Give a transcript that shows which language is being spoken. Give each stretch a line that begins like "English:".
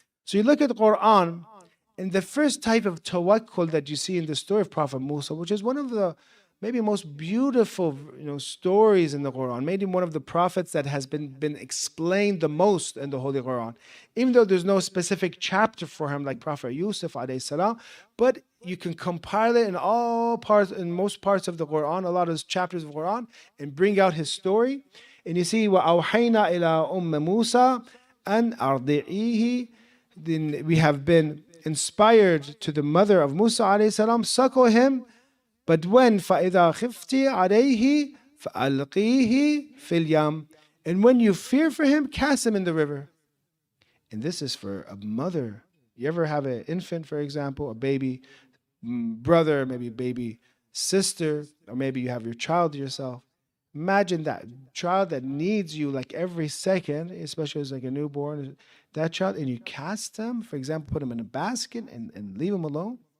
English: So you look at the Quran, and the first type of tawakkul that you see in the story of Prophet Musa, which is one of the maybe most beautiful stories in the Quran, maybe one of the prophets that has been explained the most in the Holy Quran. Even though there's no specific chapter for him like Prophet Yusuf alayhi salam, but you can compile it in all parts, in most parts of the Quran, a lot of chapters of the Quran, and bring out his story. And you see,
Arabic: وَأَوْحَيْنَا إِلَىٰ أُمِّ مُوسَى أَنْ أَرْضِعِيهِ.
English: Then we have been inspired to the mother of Musa alayhi salam, suckle him. But when
Arabic: فَإِذَا خِفْتِ عَلَيْهِ فَأَلْقِيهِ فِي الْيَمِّ.
English: And when you fear for him, cast him in the river. And this is for a mother. You ever have an infant, for example, a baby brother, maybe baby sister, or maybe you have your child yourself. Imagine that child that needs you like every second, especially as like a newborn, that child, and you cast him, for example, put him in a basket and leave him alone.